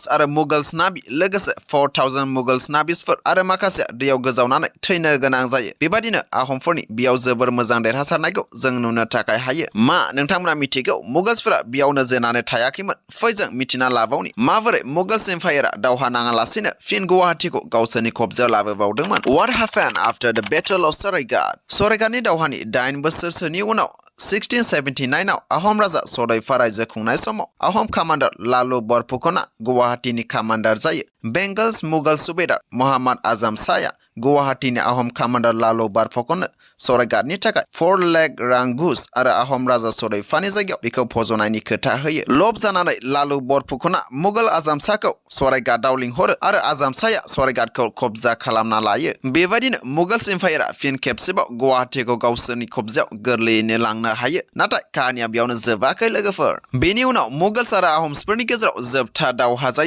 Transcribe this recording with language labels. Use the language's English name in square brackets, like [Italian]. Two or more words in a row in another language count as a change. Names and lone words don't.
[Bodo] आरो मुगल्स नाबि लोगोसे 4000 मुगल्स नाबिसफोर आरो माखासे दैयाव गोजावनानै थैनो गोनां जायो बेबादिनो आहमफोरनि बेयाव जोबोर मोजां देरहासारनायखौ जों नुनो थाखाय हायो मा नोंथांमोना मिथिगौ मुगल्सफोरा बेयावनो जेननानै थायाखैमोन फै जों मिथिना लाबावनि माबोरै मुगल्स एम्पायरा दावहा नाङालासिनो फिन गुवाहाटीखौ गावसोरनि कब्जायाव लाबोबावदोंमोन [English] What happened after the battle of Saraighat [Bodo] सराइघाटनि दावहानि 8 बोसोरसोनि उनाव 1679 आव आहम राजा सदैफा रायजो खुंनाय समाव आहम कमान्डार लालु बरफुकनआ गुवाहाटीनि कमान्डार जायो बेंगल्स मुगल सुबेदार मोहम्मद आजम शाहया गुवाहाटीनि आहम कमान्डार लालु बरफुकननो सराइघाटनि थाखाय 4 लाख रां घुस आरो आहम राजा सदैफानि जायगायाव बेखौ फज'नायनि खोथा होयो लब जानानै लालु बरफुकनआ मुगल आजम शाहखौ सराइघाटआव लिंहरो आरो आजम शाहया सराइघाटखौ कब्जा खालामना लायो बेबायदिनो मुगल्स एम्पायरा फिन खेबसेबाव गुवाहाटीखौ गावसोरनि कब्जायाव गोरलैयैनो लांनो हायो नाथाय काहानिया बेयावनो जोबाखै लोगोफोर बेनि उनाव मुगल्स आरो आहमसफोरनि गेजेराव जोबथा दावहा जायो